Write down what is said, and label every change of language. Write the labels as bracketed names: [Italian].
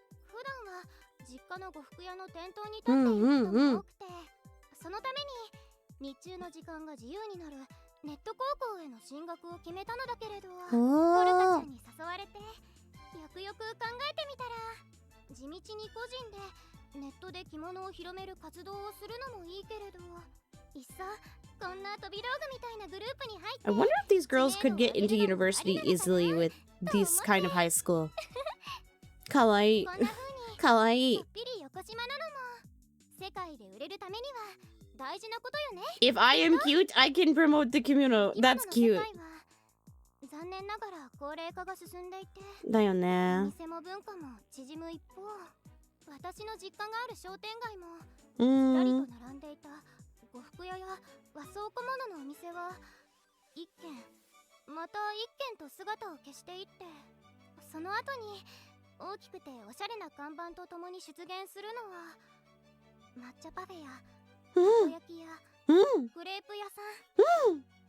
[Japanese] 普段は実家の呉服屋の店頭に立っていることが多くて、そのために日中の時間が自由になるネット高校への進学を決めたのだけれど、コルカちゃんに誘われてよくよく考えてみたら、地道に個人でネットで着物を広める活動をするのもいいけれど、いっそこんな飛び道具みたいなグループに入って。 [English] I wonder if these girls could get into university easily with this kind of high school. [Japanese] かわいい。かわいい。ちょっぴり横島なのも世界で売れるためには大事なことよね。 [English] If I am cute, I can promote the kimono. That's cute. [Japanese] 残念ながら高齢化が進んでいて、だよね。店も文化も縮む一方、私の実家がある商店街もずらりと並んでいた呉服屋や和装小物のお店は一軒また一軒と姿を消していって、その後に大きくておしゃれな看板とともに出現するのは抹茶パフェやたこ焼きやクレープ屋さん。